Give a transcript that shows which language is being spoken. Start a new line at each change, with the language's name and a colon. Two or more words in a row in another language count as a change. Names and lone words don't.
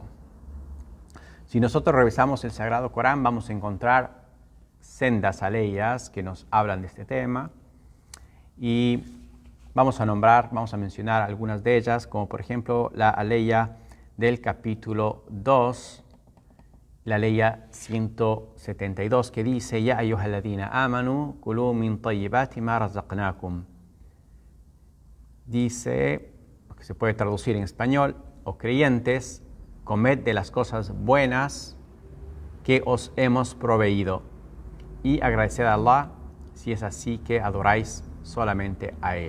Spanish: Si nosotros revisamos el Sagrado Corán, vamos a encontrar sendas aleyas que nos hablan de este tema, y vamos a mencionar algunas de ellas, como por ejemplo la aleya del capítulo 2, la aleya 172, que dice:
Arabic: يا أيها الذين آمنوا كلوا من طيبات ما رزقناكم.
Spanish: Dice, que se puede traducir en español: oh creyentes, comed de las cosas buenas que os hemos proveído y agradeced a Allah si es así que adoráis solamente a Él.